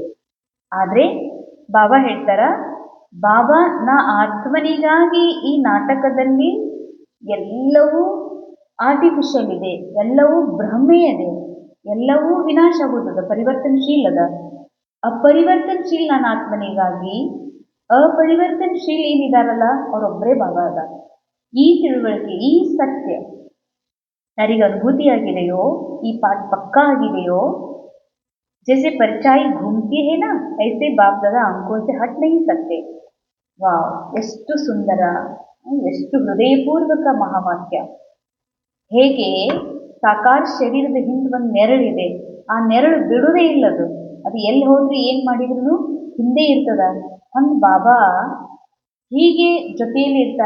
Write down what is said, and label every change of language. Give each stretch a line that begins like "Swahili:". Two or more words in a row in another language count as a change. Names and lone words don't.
Kannada: ಆದರೆ ಬಾಬಾ ಹೇಳ್ತಾರ, ಬಾಬಾ ನಾ ಆತ್ಮನಿಗಾಗಿ ಈ ನಾಟಕದಲ್ಲಿ ಎಲ್ಲವೂ ಆರ್ಟಿಫಿಷಿಯಲ್ ಇದೆ, ಎಲ್ಲವೂ ಭ್ರಮೆ ಇದೆ, ಎಲ್ಲವೂ ವಿನಾಶ ಆಗುತ್ತದೆ, ಪರಿವರ್ತನಶೀಲದ. ಅಪರಿವರ್ತನಶೀಲ್ ನನ್ನ ಆತ್ಮನಿಗಾಗಿ, ಅಪರಿವರ್ತನಶೀಲ್ ಏನಿದಾರಲ್ಲ ಅವರೊಬ್ಬರೇ ಬಾಬಾ ಅದ. ಈ ತಿಳುವಳಿಕೆ, ಈ ಸತ್ಯ ಯಾರಿಗೆ ಅನುಭೂತಿಯಾಗಿದೆಯೋ, ಈ ಪಾಠ ಪಕ್ಕಾ ಆಗಿದೆಯೋ,
Hindi: जैसे परछाई घूमती है ना, ऐसे बाप दादा आंखों से हट नहीं सकते.
Kannada: ವಾವ್, ಎಷ್ಟು ಸುಂದರ, ಎಷ್ಟು ಹೃದಯಪೂರ್ವಕ ಮಹಾವಾಕ್ಯ. ಹೇಗೆ ಸಾಕಾರ ಶರೀರದ ಹಿಂದೆ ಒಂದು ನೆರಳಿದೆ, ಆ ನೆರಳು ಬಿಡುವುದೇ ಇಲ್ಲದು, ಅದು ಎಲ್ಲಿ ಹೋದ್ರಿ ಏನು ಮಾಡಿದ್ರು ಹಿಂದೆ ಇರ್ತದ. ಹಂಗೆ ಬಾಬಾ ಹೀಗೆ ಜೊತೆಯಲ್ಲಿ ಇರ್ತಾರ.